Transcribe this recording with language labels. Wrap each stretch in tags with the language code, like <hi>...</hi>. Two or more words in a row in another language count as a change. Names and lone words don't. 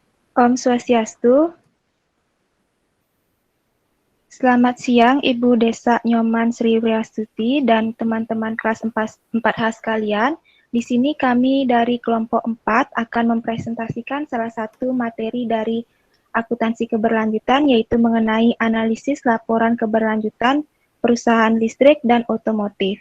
<id>Om Swastiastu. Selamat siang Ibu Desa Nyoman Sri Wriastuti dan teman-teman kelas 4H sekalian. Di sini kami dari kelompok 4 akan mempresentasikan salah satu materi dari akuntansi keberlanjutan, yaitu mengenai analisis laporan keberlanjutan perusahaan listrik dan otomotif.</id>